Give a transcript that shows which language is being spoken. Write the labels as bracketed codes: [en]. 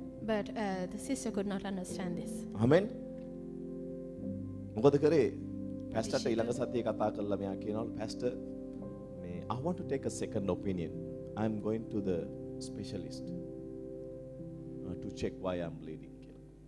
[en] But the sister could not understand this. [si] ආමෙන්. මොකද කරේ? පැස්ටර්ට ඊළඟ සතියේ කතා කරලා මෙයා කියනවලු පැස්ටර් මේ [en] I want to take a second opinion. I'm going to the specialist to check why I'm bleeding [si] කියලා.